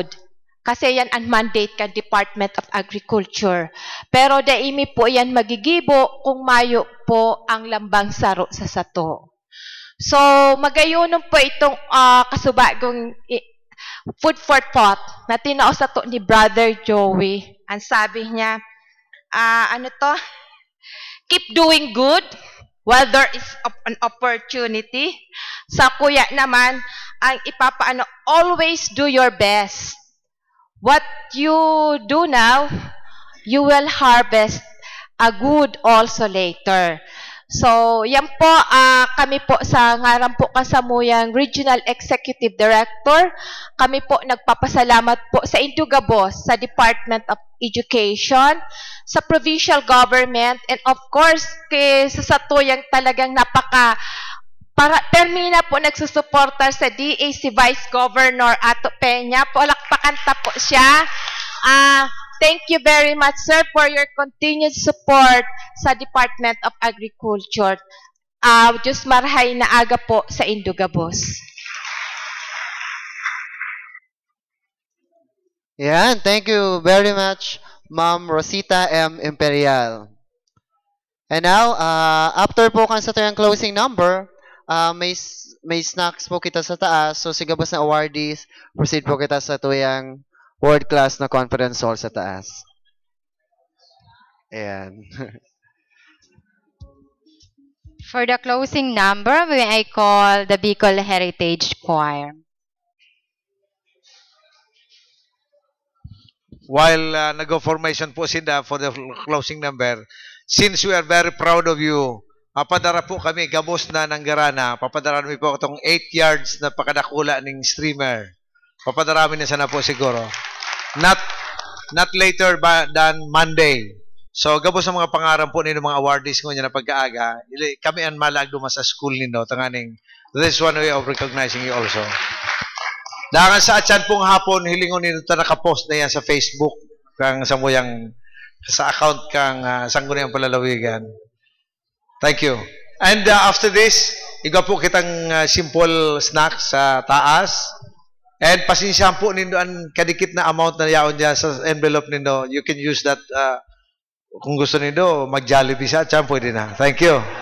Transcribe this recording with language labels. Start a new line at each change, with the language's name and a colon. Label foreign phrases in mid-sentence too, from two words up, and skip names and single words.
Bikol: Kasi yan ang mandate ka Department of Agriculture. Pero daimi po yan magigibo kung mayo po ang lambang saro sa sato. So, magayunon po itong kasubagong
English: food for thought
Bikol: na tinaos sa to ni Brother Joey. Ang sabi niya, ano to?
English: Keep doing good while there is an opportunity.
Bikol: Sa kuya naman, ang ipapaano,
English: always do your best. What you do now, you will harvest a good also later. So,
Bikol: yan po, kami po sa ngaran po kasamuyang
English: Regional Executive Director,
Bikol: kami po nagpapasalamat po sa Indugabos, sa Department of Education, sa Provincial Government,
English: and of course,
Bikol: sa satuyang talagang termina po nagsusuporta sa DA si Vice Governor Ato Peña. Palakpakanta po siya.
English: Thank you very much, sir, for your continued support sa Department of Agriculture.
Bikol: Diyos marhay na aga po sa Indugabos. Yan,
English: thank you very much, Ma'am Rosita M. Imperial. And now, after
Bikol: po kan sa tuyang
English: closing number,
Bikol: may snacks po kita sa taas. So, sigabos na awardees, proceed po kita sa tuyang
English: world class
Bikol: na
English: conference hall
Bikol: sa taas. Ayan.
English: For the closing number, may I call the Bicol Heritage Choir. While
Bikol: nag-formation po sila
English: for the closing number, since we are very proud of you,
Bikol: papadara po kami, gabos na ng Garana, papadara namin po itong 8 yards na pakadakula ng streamer. Papadarami na sana po siguro.
English: Not later than Monday. So,
Bikol: gabos sa mga pangarap po ninyo, mga awardees ko niya na pagkaaga, kami ang malag dumas sa school ninyo, tanganing,
English: this is one way of recognizing you also.
Bikol: Dahil sa atyan pong hapon, hilingon ninyo ito nakapost na yan sa Facebook, kang sa muyang, sa account kang sanggunayang palalawigan.
English: Thank you. And after this,
Bikol: iga po kitang
English: simple snacks
Bikol: sa taas. And pasensyahan po nindo ang kadikit na amount na yaon dyan sa envelope nindo.
English: You can use that
Bikol: kung gusto nindo, mag-Jollibee sa atyan, pwede na.
English: Thank you.